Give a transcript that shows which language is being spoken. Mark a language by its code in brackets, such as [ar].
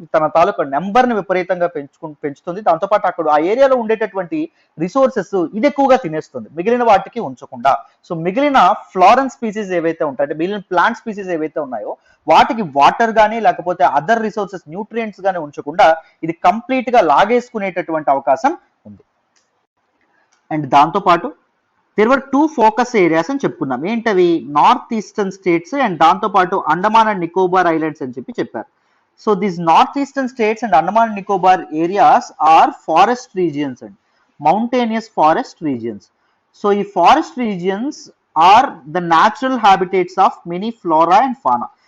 [te] తన తాలూకా నెంబర్ని విపరీతంగా పెంచుతుంది. దాంతోపాటు అక్కడ ఆ ఏరియాలో ఉండేటటువంటి రిసోర్సెస్ ఇది ఎక్కువగా తినేస్తుంది, మిగిలిన వాటికి ఉంచకుండా. సో మిగిలిన ఫ్లారెన్స్ స్పీసీస్ ఏవైతే ఉంటాయో, మిగిలిన ప్లాంట్ స్పీసీస్ ఏవైతే ఉన్నాయో వాటికి వాటర్ కానీ లేకపోతే అదర్ రిసోర్సెస్ న్యూట్రియంట్స్ కానీ ఉంచకుండా ఇది కంప్లీట్ గా లాగేసుకునేటటువంటి అవకాశం ఉంది. [en] and దాంతోపాటు there were two focus areas [te] అని చెప్పుకున్నాం. ఏంటవి, నార్త్ ఈస్టర్న్ స్టేట్స్ అండ్ దాంతోపాటు అండమాన్ అండ్ నికోబార్ ఐలాండ్స్ అని చెప్పి చెప్పారు. [en] So these north eastern states and Andaman and Nicobar areas are forest regions and mountainous forest regions. So ఈ forest regions are the natural habitats of many flora and fauna.